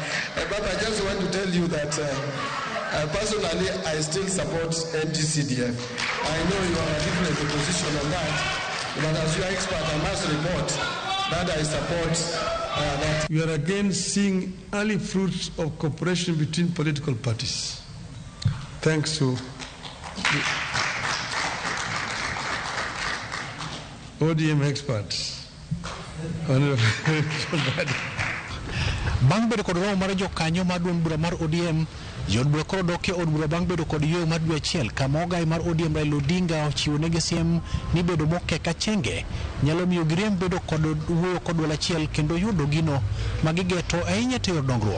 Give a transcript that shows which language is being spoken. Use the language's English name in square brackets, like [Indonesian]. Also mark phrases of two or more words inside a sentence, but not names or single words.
[English] Baba, I just want to tell you that personally, I still support NTCDF. I know you are a different position on that, but as your expert, I must report that I support that. We are again seeing early fruits of cooperation between political parties. Thanks to ODM experts. [Luo (Kenya and Tanzania)] Bang bedo kod romo mar jokanyo mar duond bura mar ODM, jod bura koro dok e od bura bang bedo kod yweyo mar dwe achiel kama Ogai mar ODM RAILA Odinga ochiwo negi siem ni bedo moke ka chenge nyalo miyo giriemb bedo kod wuoyo kod duol achiel kendo yudo gino magigeto ahinya to yor dongruok.